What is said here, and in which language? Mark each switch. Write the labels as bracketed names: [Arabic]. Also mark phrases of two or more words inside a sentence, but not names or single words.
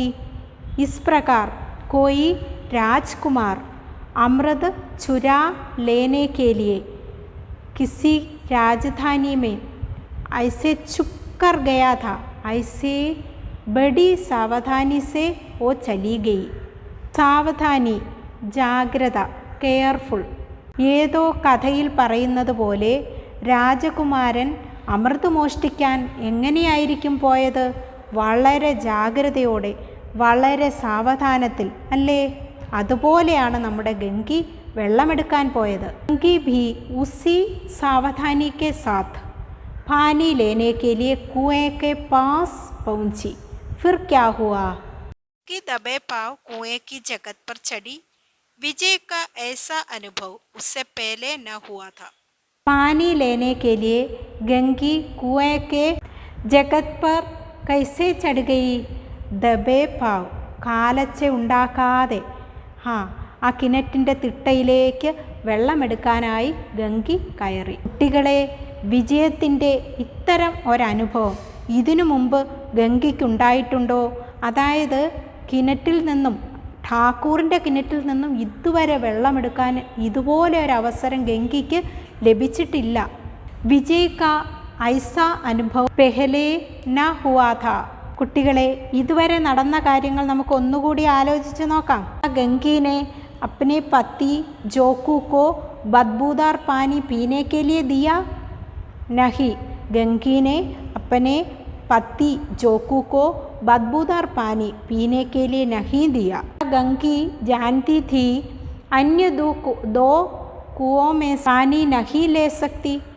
[Hindi] इस प्रकार कोई राजकुमार अमृत चुरा लेने के लिए किसी राजधानी में ऐसे छुप कर गया था, ऐसे बड़ी सावधानी से वो चली गई। [Malayalam] സാവധാനി, ജാഗ്രത, കെയർഫുൾ. ഏതോ കഥയിൽ പറയുന്നത് പോലെ രാജകുമാരൻ അമൃത് മോഷ്ടിക്കാൻ എങ്ങനെയായിരിക്കും പോയത്? വളരെ ജാഗ്രതയോടെ, വളരെ സാവധാനത്തിൽ അല്ലേ? അതുപോലെയാണ് നമ്മുടെ ഗംഗി വെള്ളമെടുക്കാൻ പോയത്. [Hindi] गंगी भी उसी सावधानी के साथ पानी लेने के लिए कुएं के पास पहुंची. फिर क्या हुआ? कि दबे पाव कुएं की जगत पर चढ़ी. विजय का ऐसा अनुभव उससे पहले न हुआ था. पानी लेने के लिए गंगी कुएं के जगत पर कैसे चढ़ गई? दबे पाव, [Malayalam] കാലച്ച ഉണ്ടാക്കാതെ. ആ കിണറ്റിൻ്റെ തിട്ടയിലേക്ക് വെള്ളമെടുക്കാനായി ഗംഗി കയറി. കുട്ടികളെ, വിജയത്തിൻ്റെ ഇത്തരം ഒരനുഭവം ഇതിനു മുമ്പ് ഗംഗയ്ക്കുണ്ടായിട്ടുണ്ടോ? അതായത് കിണറ്റിൽ നിന്നും, ഠാക്കൂറിൻ്റെ കിണറ്റിൽ നിന്നും ഇതുവരെ വെള്ളമെടുക്കാൻ ഇതുപോലെ ഒരു അവസരം ഗംഗയ്ക്ക് ലഭിച്ചിട്ടില്ല. [Hindi] विजय का ऐसा अनुभव पहले न हुआ था. [Malayalam] കുട്ടികളെ, ഇതുവരെ നടന്ന കാര്യങ്ങൾ നമുക്ക് ഒന്നുകൂടി ആലോചിച്ച് നോക്കാം. [Hindi] ഗംഗീനെ अपने पति जोकू को बदबूदार पानी पीने के लिए दिया? नहीं, गंगी ने अपने पति जोकू को बदबूदार पानी पीने के लिए नहीं दिया. गंगी जानती थी अन्य दो कुओं में पानी नहीं ले सकती.